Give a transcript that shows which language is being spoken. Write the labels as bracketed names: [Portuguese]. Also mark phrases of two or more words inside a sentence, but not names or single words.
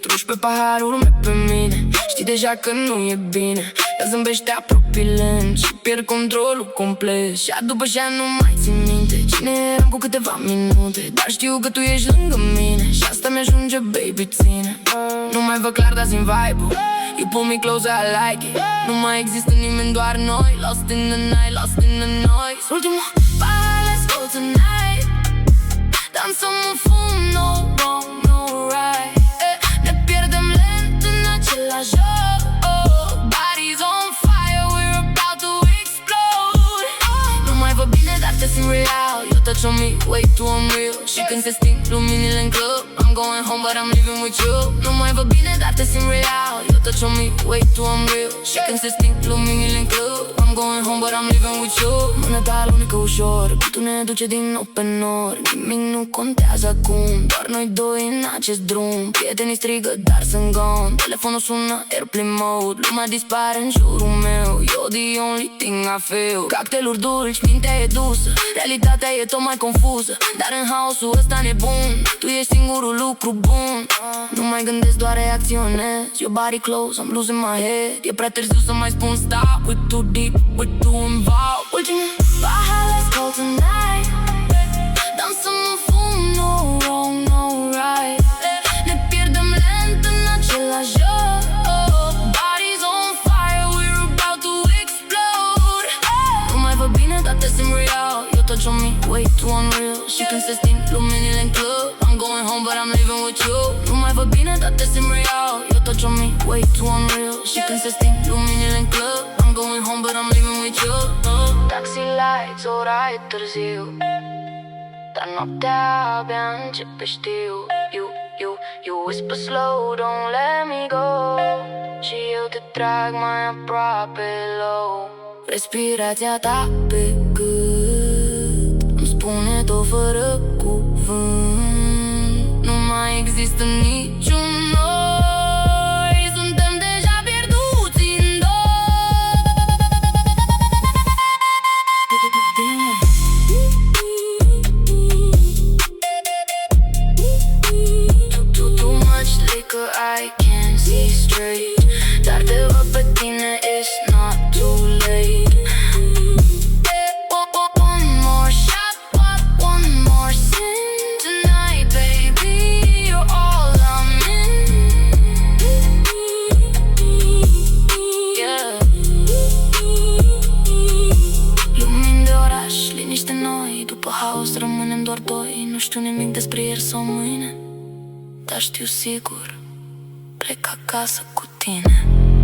[Romanian] Ruși pe pahar, urme pe mine. Știi deja că nu e bine. Ea zâmbește, apropii lent și pierd controlul complet. Și după așa nu mai țin minte cine eram cu câteva minute, dar știu că tu ești lângă mine și asta mi-ajunge, baby, ține. Nu mai văd clar, dar simt vibe-ul. [English] You pull me closer, I like it. [Romanian] Nu mai există nimeni, doar noi. [English] Lost in the night, lost in the noise. [Romanian] Ultimul pahar, [English] let's go tonight. [Romanian] Dansăm în fum, [English] no wrong, no right. [Romanian] Ne pierdem lent în același joc. [English] Bodies on fire, we're about to explode. [Romanian] Nu mai văd bine, dar te simt real. [English] You touch on me, way too unreal. [Romanian] Și când se sting luminile în club, [English] I'm going home, but I'm leaving with you. [Romanian] Nu mai văd bine, dar te simt real. [English] You touch on me, way too unreal. [Romanian] Și când se sting luminile în club, [English] I'm going home, but I'm leaving with you. [Romanian] Mâna ta alunecă ușor, beat-ul ne duce din nou pe nori. Nimic nu contează acum, doar noi doi în acest drum. Prietenii strigă, dar sunt gone. Telefonul sună, [English] airplane mode. [Romanian] Lumea dispare în jurul meu. [English] You're the only thing I feel. [Romanian] Cocktailuri dulci, mintea e dusă. Realitatea e tot mai confuză, dar în haosul ăsta nebun tu ești singurul lucru bun. Nu mai gândesc, doar reacționez. [English] Your body close, I'm losing my head. [Romanian] E prea târziu să mai spun stop. [English] We're too deep, we're too involved. [Romanian] Ultimul pahar, [English] let's go tonight. [Romanian] Dansăm în fum, [English] no wrong, no right. [Romanian] Ne pierdem lent în același joc. [English] Bodies on fire, we're about to explode. [Romanian] Nu mai văd bine, dar te simt real. [English] You touch on me, way too unreal. [Romanian] Și când se sting luminile în club, [English] I'm going home, but I'm leaving with you. [Romanian] Nu mai văd bine, dar te simt real. [English] You touch on me, way too unreal. [Romanian] Și când se sting luminile în club, [English] I'm going home, but I'm leaving with you. Taxi lights, [Romanian] ora e târziu, dar noaptea abia începe, știu. [English] You whisper slow, don't let me go. [Romanian] Și eu te trag mai aproape low. Respirația ta pe gât îmi spune tot fără cuvânt. Nu mai există niciun noi. Suntem deja pierduți în [English] Too much liquor, I can't see straight. [Romanian] Dar te văd pe tine, [English] it's not too late. One more shot, one more sin tonight, baby. You're all I'm in. Yeah. [Romanian] Lumini de oraș, liniște noi. După haos rămânem doar doi. Nu știu nimic despre ieri sau mâine, dar știu sigur, plec acasă cu tine.